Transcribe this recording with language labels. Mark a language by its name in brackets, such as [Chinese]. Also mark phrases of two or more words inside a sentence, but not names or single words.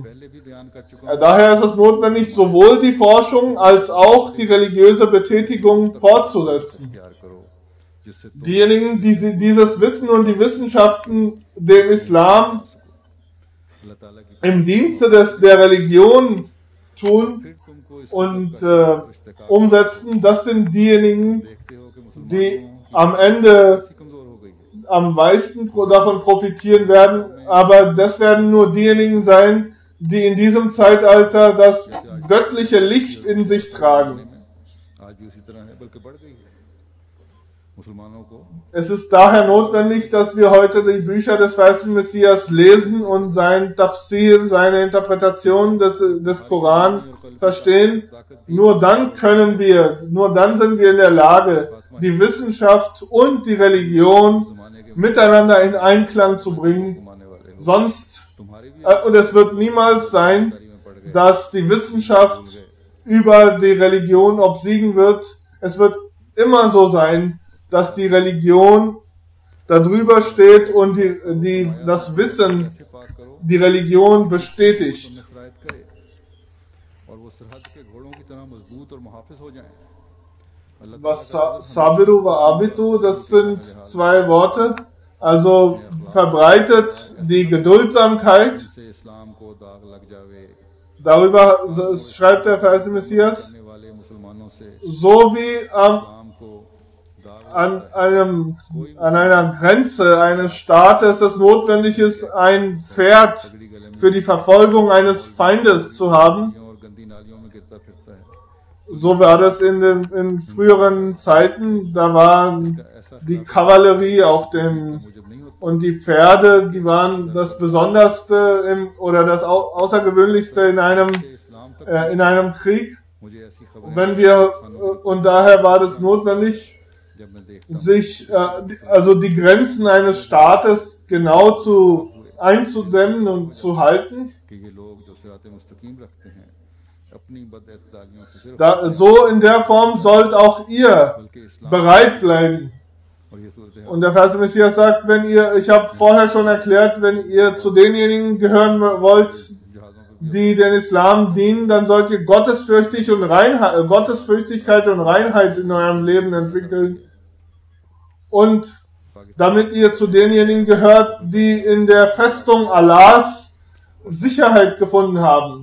[Urdu] پہلے بھی بیان کر چکا ہوں [German] Daher ist es notwendig, sowohl die Forschung als auch die religiöse Betätigung fortzusetzen. [Urdu] تیار کرو جس سے تم [German] Diejenigen, die dieses Wissen und die Wissenschaften dem Islam [Urdu] اللہ تعالیٰ کی [German] im Dienste der Religion tun [Urdu] پھر تم کو اس [German] und umsetzen, das sind diejenigen, [Urdu] دیکھتے ہو کہ مسلمانوں [German] die am Ende [Urdu] کی کمزور ہو گئی ہے [German] am meisten davon profitieren werden, aber das werden nur diejenigen sein, die in diesem Zeitalter das göttliche Licht in sich tragen. [Urdu] آج بھی اسی طرح ہے بلکہ بڑھ گئی ہے مسلمانوں کو [German] Es ist daher notwendig, dass wir heute die Bücher des weißen Messias lesen und sein Tafsir, seine Interpretation des Koran verstehen. Nur dann sind wir in der Lage, die Wissenschaft und die Religion miteinander in Einklang zu bringen. [Urdu] گھمانے والے ہو [German] Sonst, [Urdu] تمہاری بھی [German] und es wird niemals sein, [Urdu] تاری میں پڑ گئے [German] dass die Wissenschaft über die Religion obsiegen wird. Es wird immer so sein, dass die Religion darüber steht und das Wissen [Urdu] ایسے پاک کرو [German] die Religion bestätigt. [Urdu] تم نے سرایت کرے اور وہ سرحد کے گھوڑوں کی طرح مضبوط اور محافظ ہو جائیں اللہ [Arabic] وصابروا ورابطوا, [German] das sind zwei Worte. Also verbreitet die Geduldsamkeit. [Urdu] سے اسلام کو داغ لگ جاوے [German] Darüber schreibt der Verse Messias. [Urdu] کرنے والے مسلمانوں سے [German] So wie [Urdu] اسلام کو داغ [German] an einer Grenze eines Staates es notwendig ist, ein Pferd für die Verfolgung eines Feindes zu haben. [Urdu] اور گندی نالیوں میں گرتا پھرتا ہے, [German] So war das in früheren Zeiten. Da war die Kavallerie auf dem [Urdu] مجھے نہیں ہوتا [German] und die Pferde, die waren das Besonderste oder das Außergewöhnlichste in [Urdu] اسلام تک [German] einem Krieg. [Urdu] مجھے ایسی خبریں [German] Wenn wir und daher war das notwendig, [Urdu] جب میں دیکھتا [German] sich also die Grenzen eines Staates genau einzudämmen und zu halten. [Urdu] کہ یہ لوگ جو صراطِ مستقیم رکھتے ہیں اپنی بداعتدالیوں سے صرف [German] So in der Form sollt auch ihr [Urdu] بلکہ اسلام [German] bereit bleiben. [Urdu] اور یہ صورت [German] Und der Vers Messias sagt, ich habe vorher schon erklärt, wenn ihr zu denjenigen gehören wollt, [Urdu] جہازوں پہ [German] die den Islam dienen, dann sollt ihr Gottesfürchtigkeit und Reinheit in eurem Leben entwickeln. Und damit ihr zu denjenigen gehört, die in der Festung Allahs Sicherheit gefunden haben.